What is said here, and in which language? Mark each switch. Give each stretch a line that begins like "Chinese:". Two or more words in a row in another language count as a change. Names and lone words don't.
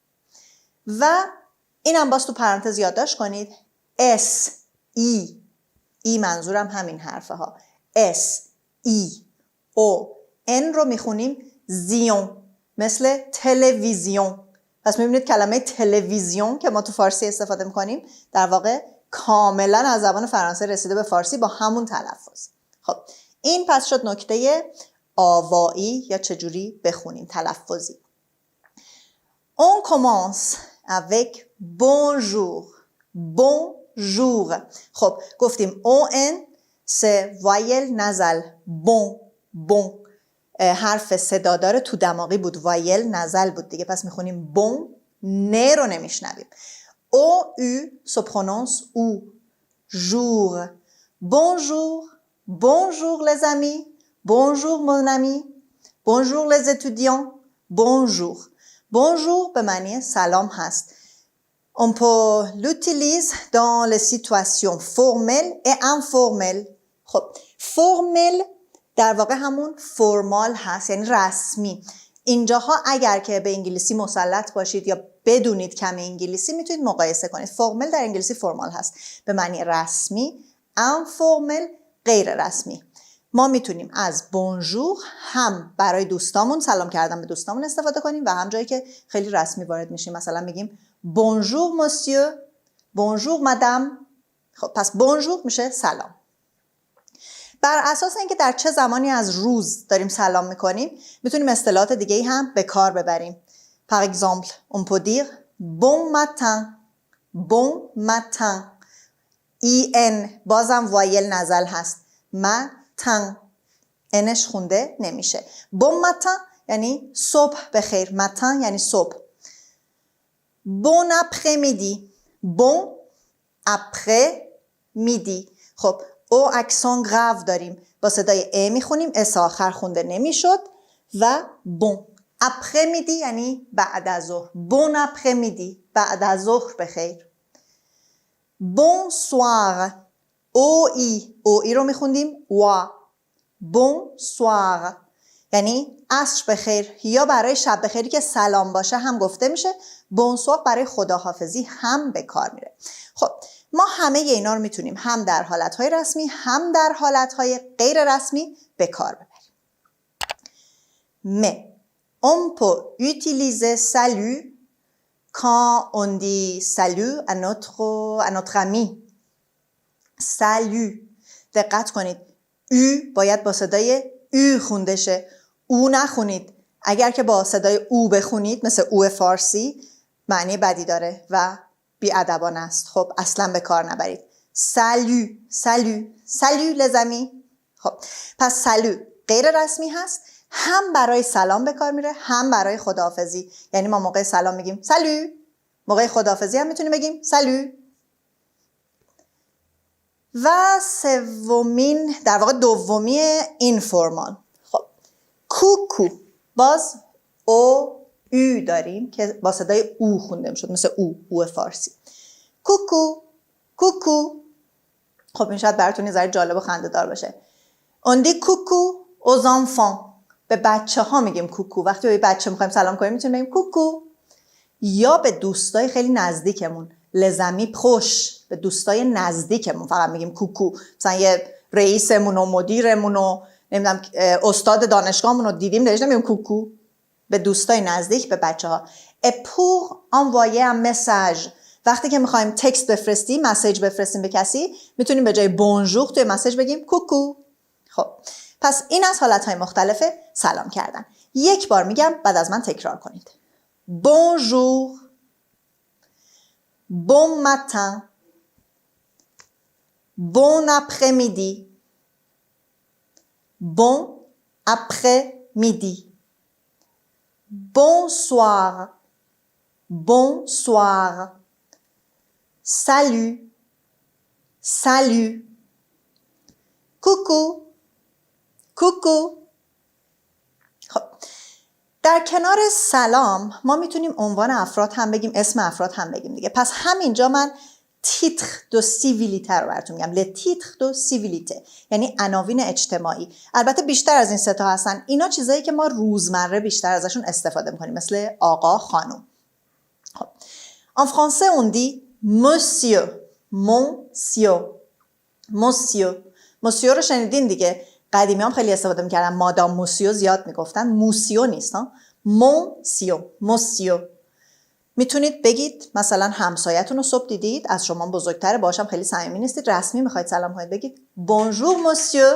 Persian: و اینم باز تو پرانتز یادداشت کنید، اس ای منظورم همین حرفه ها، اس ای او ان رو میخونیم زیون، مثل تلویزیون. پس میبینید کلمه تلویزیون که ما تو فارسی استفاده میکنیم در واقع کاملا از زبان فرانسه رسیده به فارسی با همون تلفظ. خب این پس شد نکته آوایی یا چجوری بخونیم تلفظی.
French: On commence avec bonjour. bonjour.
Persian: خب گفتیم on سه
French: voyelle nasale,
Persian: bon. حرف صدادار تو دماغی بود،
French: voyelle nasale
Persian: بود دیگه، پس میخونیم بون، نه رو نمیشنویم.
French: او se prononce او. jour. bonjour les amis, bonjour mon ami, bonjour les étudiants, bonjour
Persian: به معنی سلام هست.
French: On peut l'utilise dans les situations formelles et informelles.
Persian: خب formel در واقع همون فرمال هست، یعنی رسمی. اینجاها اگر که به انگلیسی مسلط باشید یا بدونید کم انگلیسی میتونید مقایسه کنید. فرمال در انگلیسی فرمال هست به معنی رسمی، انفورمال غیر رسمی. ما میتونیم از بونژور هم برای دوستامون سلام کردن به دوستامون استفاده کنیم و هم جایی که خیلی رسمی وارد میشیم، مثلا میگیم
French: bonjour monsieur, bonjour madame.
Persian: خب پس بونژور میشه سلام. بر اساس اینکه در چه زمانی از روز داریم سلام میکنیم میتونیم اصطلاحات دیگه هم به کار ببریم.
French: Par exemple, on peut dire bon matin.
Persian: en بازم وایل نزل هست. matin انش خونده نمیشه.
French: bon matin
Persian: یعنی صبح بخیر. matin یعنی صبح.
French: bon après-midi. bon après-midi.
Persian: خب او اکسان گراو داریم، با صدای ا میخونیم، اس آخر خونده نمیشد. و
French: bon après-midi
Persian: یعنی بعد از ظهر.
French: bon après-midi
Persian: بعد از ظهر بخیر. بون سوار او ای رو میخوندیم وا. بون سوار یعنی عصر بخیر، یا برای شب بخیری که سلام باشه هم گفته میشه. بون سوار برای خداحافظی هم به کار میره. خب ما همه اینا رو میتونیم هم در حالتهای رسمی هم در حالتهای غیر رسمی به کار ببریم.
French: Mais on peut utiliser salut quand on dit salut à notre ami. salut.
Persian: دقت کنید او باید با صدای او خونده شه، او نخونید. اگر که با صدای او بخونید مثل او فارسی معنی بدی داره و بی‌ادبانه است. خب اصلا به کار نبرید.
French: salut les amis.
Persian: خب پس salut غیر رسمی هست، هم برای سلام به کار میره هم برای خداحافظی. یعنی ما موقع سلام میگیم سالو، موقع خداحافظی هم میتونیم بگیم سالو. و سومین، در واقع دومی اینفورمال. خب کوکو، باز او داریم که با صدای او خونده میشد، مثل او فارسی. کوکو کوکو. خب این شاید براتون یه ذره جالب و خنده‌دار باشه.
French: on dit coucou aux enfants.
Persian: به بچه ها میگیم کوکو. وقتی به بچه میخوایم سلام کنیم میتونیم بگیم کوکو. یا به دوستای خیلی نزدیکمون،
French: les amis proches,
Persian: به دوستای نزدیکمون فقط میگیم کوکو. مثلا یه رئیسمون و مدیرمون و نمیدونم استاد دانشگاهمون رو دیدیم داشتیم میگیم کوکو. به دوستای نزدیک، به بچه ها.
French: et pour envoyer un message.
Persian: وقتی که میخوایم تکست بفرستیم، مسیج بفرستیم به کسی، میتونیم به جای بونژور توی مسیج بگیم کوکو. خب پس این از حالتهای مختلف سلام کردن. یک بار میگم، بعد از من تکرار کنید.
French: Bonjour, bon matin, bon après-midi, bon après-midi, bonsoir, bonsoir, salut, salut, coucou, coucou.
Persian: خب در کنار سلام ما میتونیم عنوان افراد هم بگیم، اسم افراد هم بگیم دیگه. پس همینجا من
French: titres de civilité
Persian: رو براتون میگم.
French: les titres de civilité
Persian: یعنی عناوین اجتماعی. البته بیشتر از این سه تا هستن. اینا چیزایی که ما روزمره بیشتر ازشون استفاده میکنیم، مثل آقا، خانم.
French: خب en français on dit monsieur, monsieur, monsieur.
Persian: monsieur رو شنیدین دیگه. قدیمی هم خیلی استفاده میکردن.
French: madame monsieur
Persian: زیاد میگفتن. موسیو نیست ها. موسیو، موسیو. میتونید بگید مثلا همسایتون رو صبح دیدید، از شما بزرگتره، باشم خیلی صمیمی نیستید، رسمی میخواید سلام کنید، بگید
French: bonjour monsieur.